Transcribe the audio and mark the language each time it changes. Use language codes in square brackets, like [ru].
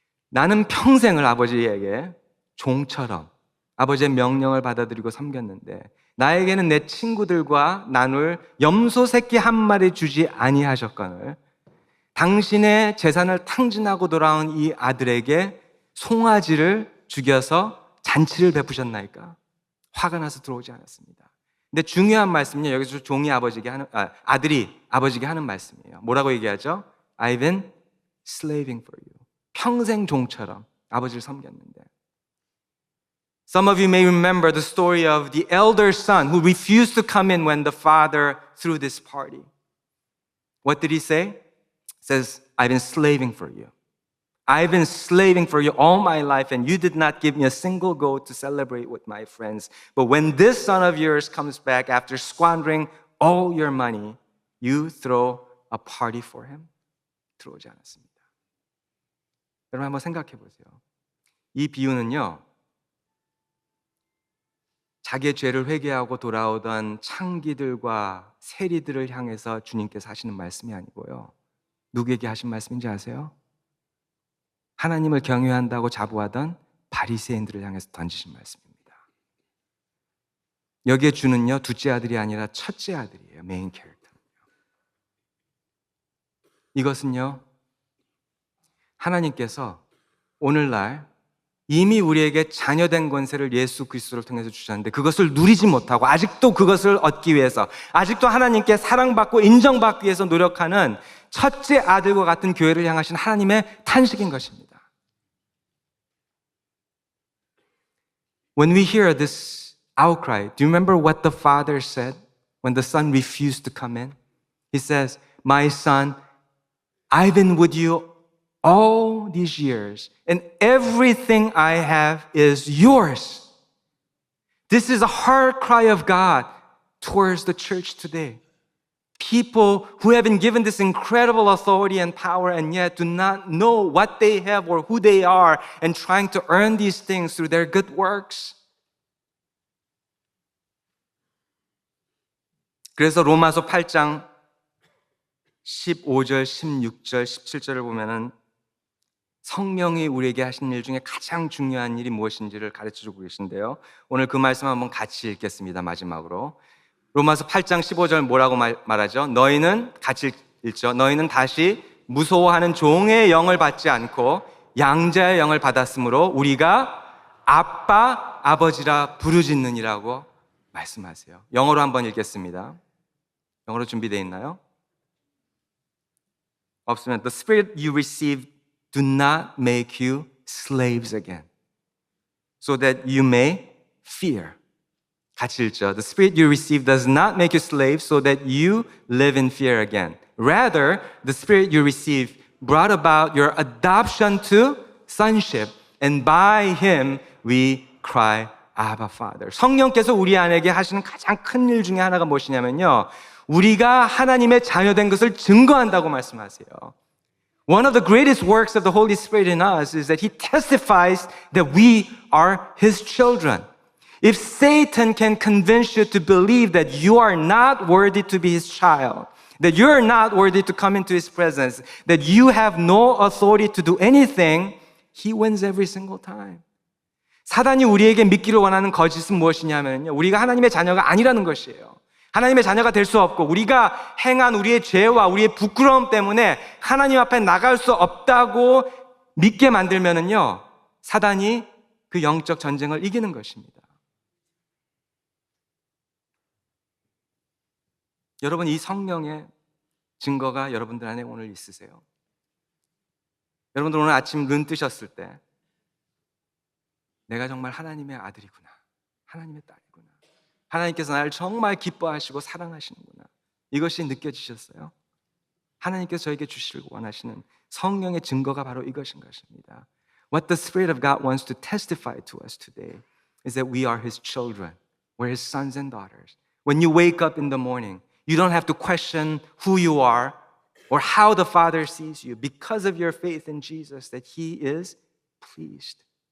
[ko] 나는 평생을 아버지에게 종처럼 아버지의 명령을 받아들이고 섬겼는데 나에게는 내 친구들과 나눌 염소 새끼 한 마리 주지 아니하셨거늘 당신의 재산을 탕진하고 돌아온 이 아들에게 송아지를 죽여서 잔치를 베푸셨나이까? 화가 나서 들어오지 않았습니다. 근데 중요한 말씀은요, 여기서 종이 아들이 아버지에게 하는 말씀이에요. 뭐라고 얘기하죠? [en] I've been slaving for you. [ko] 평생 종처럼 아버지를 섬겼는데. [en] Some of you may remember the story of the elder son who refused to come in when the father threw this party. What did he say? Says, I've been slaving for you. I've been slaving for you all my life, and you did not give me a single goat to celebrate with my friends. But when this son of yours comes back after squandering all your money, you throw a party for him? [ko] 들어오지 않았습니다. 여러분 한번 생각해 보세요. 이 비유는요, 자기의 죄를 회개하고 돌아오던 창기들과 세리들을 향해서 주님께서 하시는 말씀이 아니고요. 누구에게 하신 말씀인지 아세요? 하나님을 경외한다고 자부하던 바리새인들을 향해서 던지신 말씀입니다. 여기에 주는요, 둘째 아들이 아니라 첫째 아들이에요. 메인 캐릭터는요. 이것은요, 하나님께서 오늘날 이미 우리에게 자녀된 권세를 예수 그리스도를 통해서 주셨는데 그것을 누리지 못하고 아직도 그것을 얻기 위해서, 아직도 하나님께 사랑받고 인정받기 위해서 노력하는 첫째 아들과 같은 교회를 향하신 하나님의 탄식인 것입니다. [en] When we hear this outcry, do you remember what the father said when the son refused to come in? He says, my son, I've been with you all these years, and everything I have is yours. This is a heart cry of God towards the church today. People who have been given this incredible authority and power and yet do not know what they have or who they are and trying to earn these things through their good works. [ko] 그래서 로마서 8장 15절, 16절, 17절을 보면은 성령이 우리에게 하신 일 중에 가장 중요한 일이 무엇인지를 가르쳐주고 계신데요. 오늘 그 말씀 한번 같이 읽겠습니다. 마지막으로. 로마서 8장 15절 뭐라고 말하죠? 너희는 같이 읽죠. 너희는 다시 무서워하는 종의 영을 받지 않고 양자의 영을 받았으므로 우리가 아빠, 아버지라 부르짖느니라고 말씀하세요. 영어로 한번 읽겠습니다. 영어로 준비되어 있나요? 없으면 [en] The Spirit you received do not make you slaves again, so that you may fear. [ko] 같이 읽죠. [en] The Spirit you received does not make you slaves, so that you live in fear again. Rather, the Spirit you received brought about your adoption to sonship, and by Him we cry, Abba, Father. [ko] 성령께서 우리 안에게 하시는 가장 큰 일 중에 하나가 무엇이냐면요, 우리가 하나님의 자녀된 것을 증거한다고 말씀하세요. [en] One of the greatest works of the Holy Spirit in us is that He testifies that we are His children. If Satan can convince you to believe that you are not worthy to be his child, that you're not worthy to come into his presence, that you have no authority to do anything, he wins every single time. [ko] 사단이 우리에게 믿기를 원하는 거짓은 무엇이냐면요, 우리가 하나님의 자녀가 아니라는 것이에요. 하나님의 자녀가 될 수 없고 우리가 행한 우리의 죄와 우리의 부끄러움 때문에 하나님 앞에 나갈 수 없다고 믿게 만들면은요, 사단이 그 영적 전쟁을 이기는 것입니다. 여러분, 이 성령의 증거가 여러분들 안에 오늘 있으세요? 여러분들 오늘 아침 눈 뜨셨을 때 내가 정말 하나님의 아들이구나, 하나님의 딸이구나, 하나님께서 나를 정말 기뻐하시고 사랑하시는구나, 이것이 느껴지셨어요? 하나님께서 저에게 주시길 원하시는 성령의 증거가 바로 이것인 것입니다. [en] What the Spirit of God wants to testify to us today is that we are His children. We're His sons and daughters. When you wake up in the morning, you don't have to question who you are or how the Father sees you because of your faith in Jesus, that He is pleased.